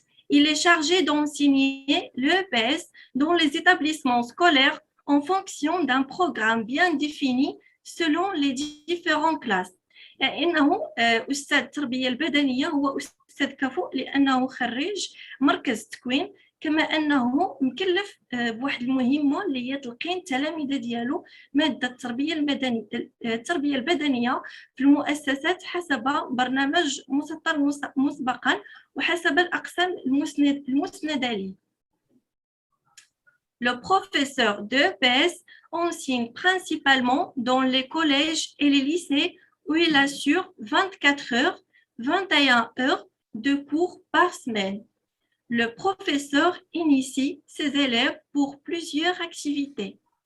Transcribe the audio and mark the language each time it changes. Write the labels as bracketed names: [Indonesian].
[French] Il est chargé d'enseigner l'EPS dans les établissements scolaires en fonction d'un programme bien défini selon les différentes classes. [Arabic] إنه أستاذ التربية البدنية هو أستاذ كفؤ لأنه خريج مركز التكوين، كما أنه مكلف بواحد المهمة اللي هي تلقين التلاميذ ديالو مادة التربية البدنية في المؤسسات حسب برنامج مسطر مسبقا وحسب الأقسام المسندة ليه. [French] Le professeur d'EPS enseigne principalement dans les collèges et les lycées où il assure 24 heures, 21 heures de cours par semaine. Le professeur initie ses élèves pour plusieurs activités.